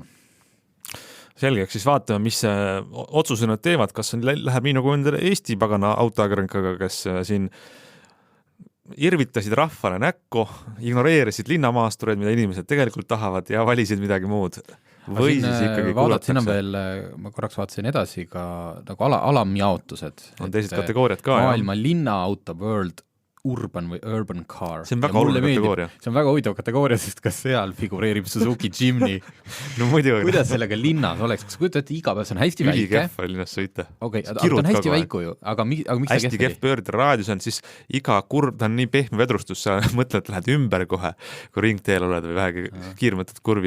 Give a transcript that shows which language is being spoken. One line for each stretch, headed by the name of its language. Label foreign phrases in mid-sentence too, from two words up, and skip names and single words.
Estonian: Selge, siis vaatame, mis otsuse nad teevad, kas läheb nii nagu enda Eesti pagana autoajakirjanikaga, kes siin irvitasid rahvale näkku, ignoreerisid linnamaastureid, mida inimesed tegelikult tahavad ja valisid midagi muud. Või siis ikkagi kuulatakse. Siin on veel, ma korraks vaatasin edasi ka nagu alamjaotused. On teised kategooriad ka. Maailma linnaauto,
English: world urban või urban car.
Estonian: See on väga oluline kategooria. See on väga huvitav kategooria, sest kas seal figureerib Suzuki Jimny. No muidugi. Kuidas sellega linnas oleks? Kas kujutad, iga päev see on hästi väike? Ülikehv linnas sõita. Okei, ta on hästi väiku ju, aga miks ta hästi kehv pöörd raadius on, siis iga kurv, ta on nii pehme vedrustus, sa mõtled, et lähed ümber kohe, kui ringteel oled või vähegi kiirmõtted kurvi.